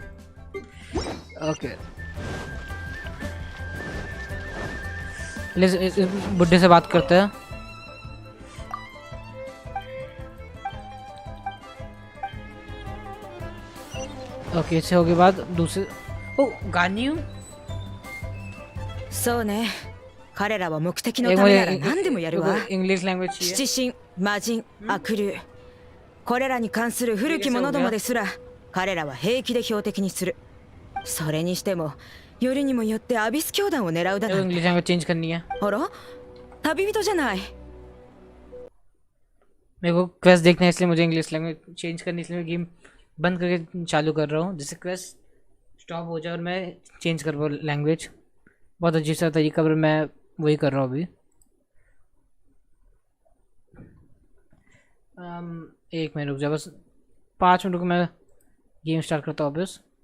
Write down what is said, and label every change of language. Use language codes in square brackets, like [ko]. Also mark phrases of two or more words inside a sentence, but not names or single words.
[hi] ओके इस बुड्ढे से बात करते हैं। ओके इससे हो गई बात। दूसरे ओ गानियों, [ja] そうね。彼らは目的のためなら何でもやるわ。 [en] English language [hi] चाहिए। [ja] 七神、魔人、悪霊。これらに関する古き者どもですら、彼らは平気で標的にする。それにしても、よりにもよってアビス教団を狙うだなんて。 [en] English language change [hi] करनी है। [ja] あら、旅人じゃない。 [hi] मेरे को क्वेस्ट देखना है, इसलिए मुझे [en] English language change [hi] करनी, इसलिए मैं गेम बंद करके चालू कर रहा हूँ, जिससे [en] quest stop [hi] हो जाए और मैं चेंज कर पाऊँ लैंग्वेज। बहुत अजीब सा तरीका, पर मैं वही कर रहा हूँ अभी। एक मिनट रुक जा, बस 5 मिनट को मैं [en] game start [hi] करता हूँ वापस।